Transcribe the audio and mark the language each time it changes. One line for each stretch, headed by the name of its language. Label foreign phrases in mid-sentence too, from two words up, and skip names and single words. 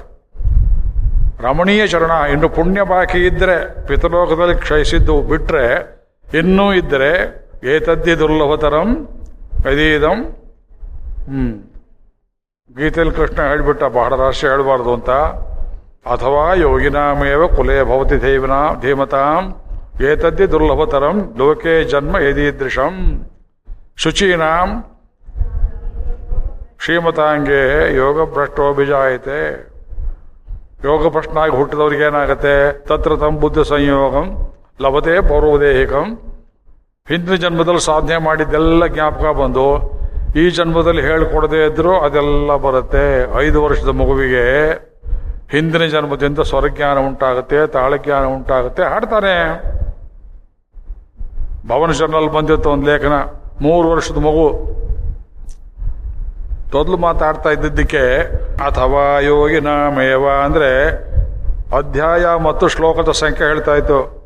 Kannada: ರಮಣೀಯ ಚರಣ, ಇನ್ನು ಪುಣ್ಯ ಬಾಕಿ ಇದ್ದರೆ ಪಿತೃಲೋಕದಲ್ಲಿ ಕ್ಷಯಿಸಿದ್ದು ಬಿಟ್ಟರೆ ಇನ್ನೂ ಇದ್ದರೆ
Sanskrit: ಏತದ್ದಿ ದುರ್ಲಭತರಂ ಯದೀದಂ.
Kannada: ಗೀತೆಯಲ್ಲಿ ಕೃಷ್ಣ ಹೇಳಿಬಿಟ್ಟ, ಬಹಳ ರಹಸ್ಯ ಹೇಳಬಾರ್ದು ಅಂತ.
Sanskrit: ಅಥವಾ ಯೋಗಿನಾಮೇವ ಕುಲೇ ಭವತಿ ಧೀಮತಾಂ ಏತದ್ದಿ ದುರ್ಲಭತರಂ ಲೋಕೆ ಜನ್ಮ ಯದೀದೃಶಂ. ಶುಚೀನಾಂ ಶ್ರೀಮತಾಂಗೇ ಯೋಗ ಭ್ರಷ್ಟೋಭಿಜಾಯತೆ.
Kannada: ಯೋಗ ಭ್ರಷ್ಟನಾಗಿ ಹುಟ್ಟಿದವ್ರಿಗೆ ಏನಾಗತ್ತೆ,
Sanskrit: ತತ್ರ ತಂ ಬುದ್ಧ ಸಂಯೋಗಂ ಲಭತೆ ಪೌರ್ವದೇಹಿಕಂ.
Kannada: ಹಿಂದಿನ ಜನ್ಮದಲ್ಲಿ ಸಾಧನೆ ಮಾಡಿದ್ದೆಲ್ಲ ಜ್ಞಾಪಕ ಬಂದು ಈ ಜನ್ಮದಲ್ಲಿ ಹೇಳಿಕೊಡದೇ ಇದ್ರು ಅದೆಲ್ಲ ಬರುತ್ತೆ. 5 ವರ್ಷದ ಮಗುವಿಗೆ ಹಿಂದಿನ ಜನ್ಮದಿಂದ ಸ್ವರಜ್ಞಾನ ಉಂಟಾಗುತ್ತೆ, ತಾಳಜ್ಞಾನ ಉಂಟಾಗುತ್ತೆ, ಹಾಡ್ತಾನೆ. ಭವನ ಜರ್ನಲ್ ಬಂದಿತ್ತು ಒಂದು ಲೇಖನ, 3 ವರ್ಷದ ಮಗು ತೊದಲು ಮಾತಾಡ್ತಾ ಇದ್ದಿದ್ದಕ್ಕೆ
Sanskrit: ಅಥವಾ ಯೋಗಿನ ಮೇವ
Kannada: ಅಂದರೆ ಅಧ್ಯಾಯ ಮತ್ತು ಶ್ಲೋಕದ ಸಂಖ್ಯೆ ಹೇಳ್ತಾ ಇತ್ತು.